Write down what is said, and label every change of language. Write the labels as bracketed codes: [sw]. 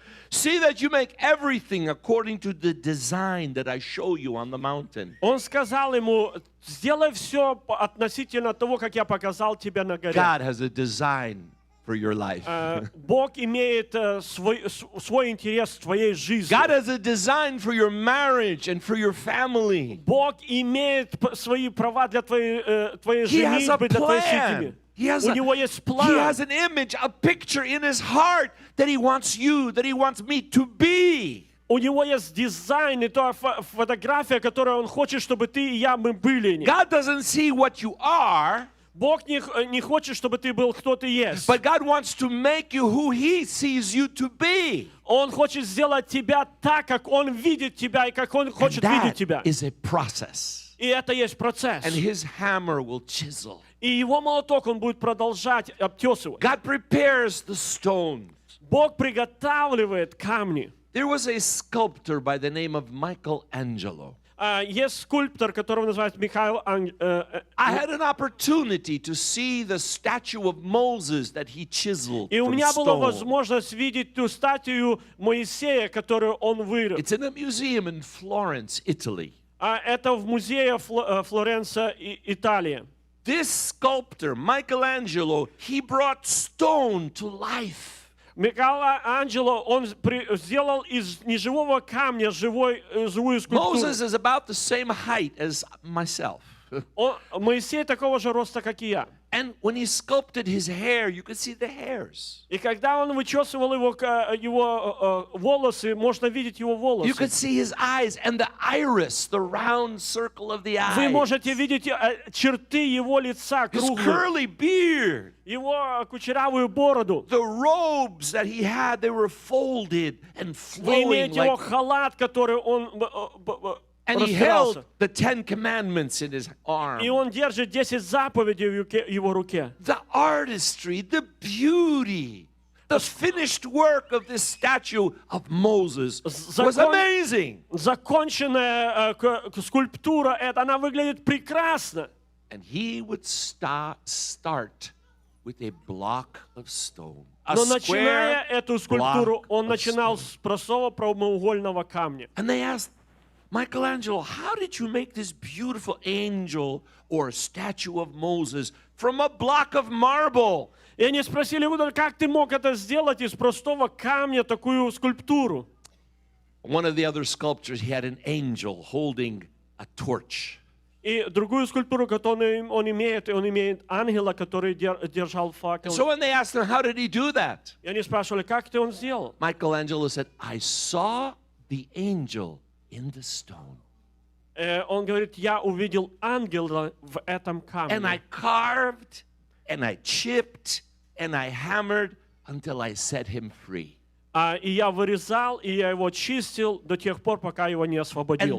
[en] See that you make everything according to the design that I show you on the mountain. [ru] Он сказал ему, сделай все относительно того, как я показал тебе на горе. [en] God has a design for your life. [ru] Бог имеет свой интерес в твоей жизни. [en] God has a design for your marriage and for your family. [ru] Бог имеет свои права для твоей [en] He has a [ru] женитьбы, для твоей [en] plan. [ru] семьи. [en] He has, [ru] У него есть [en] he [ru] план. [en] has an image, a picture in his heart that he wants you, that he wants me to be. [ru] У него есть дизайн и та фотография, которую он хочет, чтобы ты и я мы были. [en] God doesn't see what you are, [ru] Бог не хочет, чтобы ты был кто ты есть. [en] but God wants to make you who he sees you to be. [ru] Он хочет сделать тебя так, как он видит тебя и как он [en] And [ru] хочет видеть [en] that [ru] тебя. [en] is a process. [ru] И это есть процесс. [en] And his hammer will chisel. [ru] И его молоток он будет продолжать обтесывать. [en] God prepares the stones. [ru] Бог приготавливает камни. [en] There was a sculptor by the name of Michelangelo. [ru] Есть скульптор, которого называют Михаил [en] I had an opportunity to see the statue of Moses that he chiseled [ru] И у [en] from [ru] меня была [en] stone. [ru] возможность видеть ту статую Моисея, которую он вырыл. [en] It's in a museum in Florence, Italy. [ru] Это в музее Флоренция, Италия. [en] This sculptor, Michelangelo, he brought stone to life. [ru] Микеланджело, он сделал из неживого камня живую скульптуру. [en] Moses is about the same height as myself. [ru] Моисей такого же роста, как и я. [en] And when he sculpted his hair, you could see the hairs. [ru] И когда он вычесывал его волосы, можно видеть его волосы. [en] You could see his eyes and the iris, the round circle of the [ru] Вы [en] eye. [ru] можете видеть черты его лица, [en] His [ru] круглые, [en] curly beard. [ru] его кучерявую бороду. [en] The robes that he had, they were folded and [ru] Вы [en] flowing [ru] имеете его [en] like... [ru] халат, который он [en] And he [ru] распирался. [en] held the 10 Commandments in his arm. [ru] И он держит 10 заповедей в его руке. [en] The artistry, the beauty, the finished work of this statue of Moses was amazing. [ru] Законченная скульптура, она выглядит прекрасно. [en] And he would start with a block of stone. A [ru] Но начиная [en] square [ru] эту скульптуру, [en] block [ru] он [en] of [ru] начинал [en] stone. [ru] с простого прямоугольного камня. [en] And they asked, Michelangelo, how did you make this beautiful angel or statue of Moses from a block of marble? [ru] И они спросили его, как ты мог это сделать из простого камня, такую скульптуру? [en] One of the other sculptures, he had an angel holding a torch. [ru] И другую скульптуру, которую он имеет ангела, который держал факел. [en] So when they asked him, how did he do that? [ru] И они спрашивали, как ты он сделал? [en] Michelangelo said, I saw the angel in the stone. [ru] Он говорит, я увидел ангела в этом [en] And I [ru] камне. [en] carved, and I chipped, and I hammered until I set him free. [ru] И я вырезал, и я его чистил до тех пор, пока его не освободил.